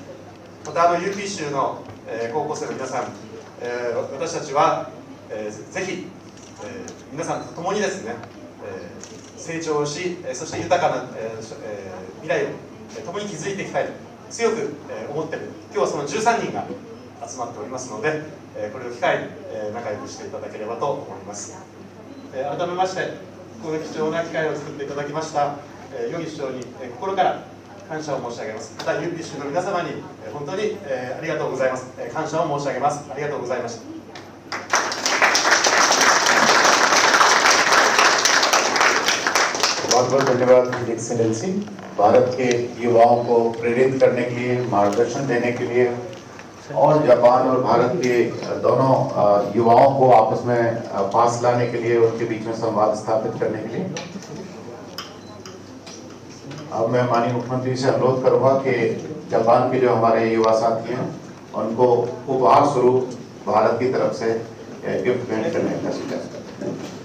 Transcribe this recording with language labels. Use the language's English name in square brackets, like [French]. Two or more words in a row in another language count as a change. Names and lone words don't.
[Japanese] またUP 州の高校生の皆さん、私たちはぜひ皆さんと共にですね、成長し、そして豊かな、未来を共に築いていきたいと強く思っている、今日はその13人が集まっておりますので、これを機会に仲良くしていただければと思います。改めましてこの貴重な機会を作っていただきました与儀市長に心から感謝を申し上げます。また UP 州の皆様に本当にありがとうございます。感謝を申し上げます。ありがとうございました。 [Hindi] बहुत बहुत धन्यवाद [English] His Excellency. [Hindi] भारत के युवाओं को प्रेरित करने के लिए, मार्गदर्शन देने के लिए और जापान और भारत के दोनों युवाओं को आपस में पास लाने के लिए, उनके बीच में संवाद स्थापित करने के लिए अब मैं माननीय मुख्यमंत्री से अनुरोध करूंगा कि जापान के जो हमारे युवा साथी हैं उनको उपहार स्वरूप भारत की तरफ से गिफ्ट भेंट करने का सुझाव करते हैं।